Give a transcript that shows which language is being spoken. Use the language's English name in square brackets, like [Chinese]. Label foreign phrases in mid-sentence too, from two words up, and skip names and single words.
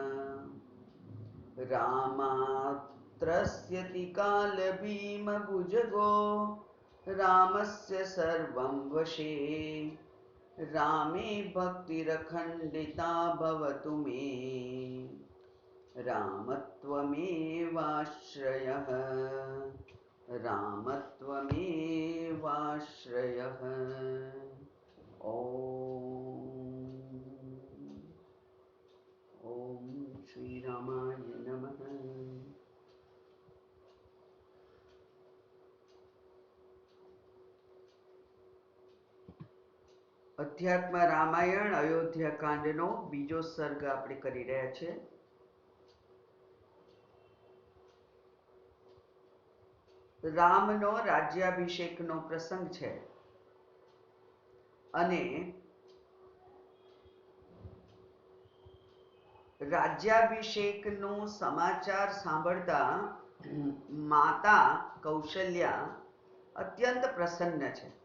[Sanskrit] रामात्रस्यति कालभीमभुजगो रामस्य सर्वं वशे रामे भक्तिरखण्डिता भवतु मे रामत्वमेवाश्रयः रामत्वमेवाश्रयः। ओम श्री रामाय नमः। [Gujarati] અધ્યાત્મ રામાયણ અયોધ્યાકાંડનો બીજો સર્ગ આપણે કરી રહ્યા છે. રામનો રાજ્યાભિષેકનો પ્રસંગ છે અને રાજ્યાભિષેકનો સમાચાર સાંભળતા માતા કૌશલ્યા અત્યંત પ્રસન્ન છે.